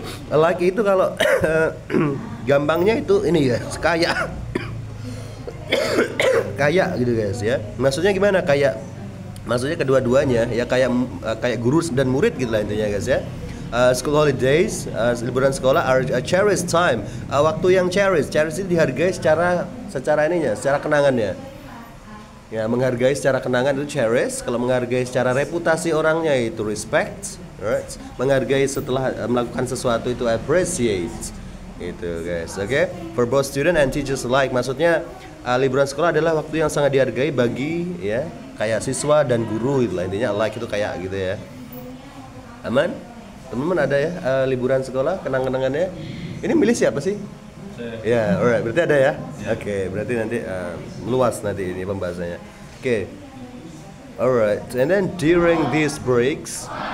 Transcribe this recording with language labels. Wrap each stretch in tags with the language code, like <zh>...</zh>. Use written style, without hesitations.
<id>Alike itu kalau gampangnya itu ini ya, kayak gitu guys ya. Maksudnya gimana kayak? Maksudnya kedua-duanya ya kayak guru dan murid gitu lah intinya guys ya.</id> <en>School holidays,</en> <id>liburan sekolah</id> <en>are a cherished time.</en> <id>Waktu yang cherish itu dihargai secara kenangannya. Ya, menghargai secara kenangan itu cherish. Kalau menghargai secara reputasi orangnya itu respect, right? Menghargai setelah melakukan sesuatu itu appreciate. Itu guys, oke?</id> <en>For both student and teachers alike.</en> <id>Maksudnya liburan sekolah adalah waktu yang sangat dihargai bagi ya kayak siswa dan guru gitu lah intinya. Alike itu kayak gitu ya. Aman? Teman-teman ada ya liburan sekolah, kenang-kenangannya. Ini milih siapa sih? Ya, alright, berarti ada ya? Oke, berarti nanti luas nanti ini pembahasannya. Oke.</id> <en>Alright, and then during these breaks.</en>